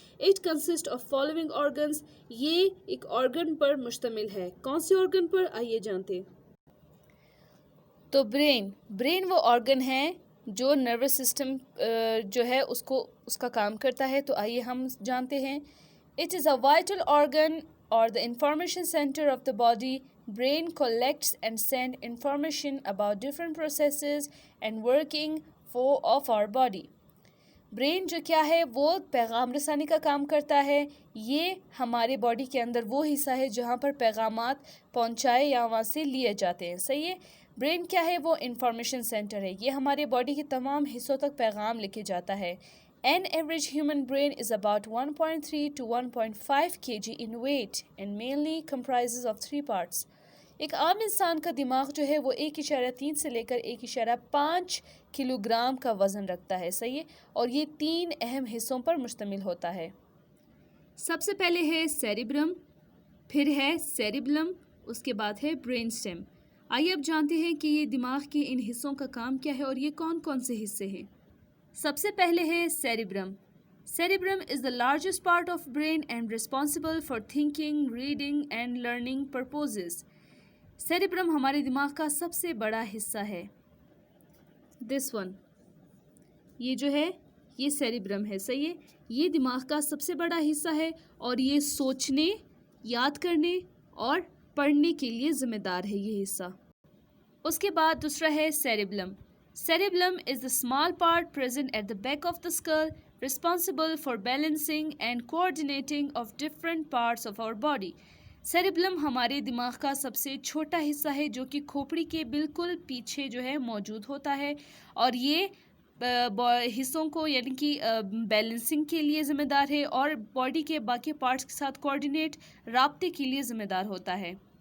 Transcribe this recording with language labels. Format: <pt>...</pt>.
<en>It consist of following organs.</en> <ur>یہ ایک organ پر مشتمل ہے. کون سے آرگن پر؟ آئیے جانتے ہیں. تو برین وہ آرگن ہے جو نروس سسٹم جو ہے اس کا کام کرتا ہے. تو آئیے ہم جانتے ہیں.</ur> <en>It is a vital organ or the information center of the body. Brain collects and sends information about different processes and working of our body.</en> <ur>Brain جو کیا ہے وہ پیغام رسانی کا کام کرتا ہے. یہ ہمارے باڈی کے اندر وہ حصہ ہے جہاں پر پیغامات پہنچائے یا وہاں سے لیے جاتے ہیں. صحیح ہے. برین کیا ہے؟ وہ انفارمیشن سینٹر ہے. یہ ہمارے باڈی کے تمام حصوں تک پیغام لکھے جاتا ہے.</ur> <en>An average human brain is about 1.3 to 1.5 kg in weight and mainly comprises of 3 parts.</en> <ur>ایک عام انسان کا دماغ جو ہے وہ 1.3 سے لے کر 1.5 کلو گرام کا وزن رکھتا ہے. صحیح ہے. اور یہ 3 اہم حصوں پر مشتمل ہوتا ہے. سب سے پہلے ہے سیریبرم، پھر ہے سیریبلم، اس کے بعد ہے برین سٹیم. آئیے اب جانتے ہیں کہ یہ دماغ کے ان حصوں کا کام کیا ہے اور یہ کون کون سے حصے ہیں. سب سے پہلے ہے</ur> <en>Cerebrum. Cerebrum is the largest part of brain and responsible for thinking, reading and learning purposes.</en> <ur>Cerebrum ہمارے دماغ کا سب سے بڑا حصہ ہے.</ur> <en>this one,</en> <ur>یہ جو ہے یہ سیریبرم ہے. صحیح ہے. یہ دماغ کا سب سے بڑا حصہ ہے اور یہ سوچنے، یاد کرنے اور پڑھنے کے لیے ذمہ دار ہے یہ حصہ. اس کے بعد دوسرا ہے cerebellum.</ur> <en>Cerebellum is the small part present at the back of the skull, responsible for balancing and coordinating of different parts of our body.</en> <ur>Cerebellum ہمارے دماغ کا سب سے چھوٹا حصہ ہے جو کہ کھوپڑی کے بالکل پیچھے جو ہے موجود ہوتا ہے اور یہ حصوں کو یعنی کہ بیلنسنگ کے لیے ذمہ دار ہے اور باڈی کے باقی پارٹس کے ساتھ کوآرڈینیٹ رابطے کے لیے ذمہ دار ہوتا ہے.</ur>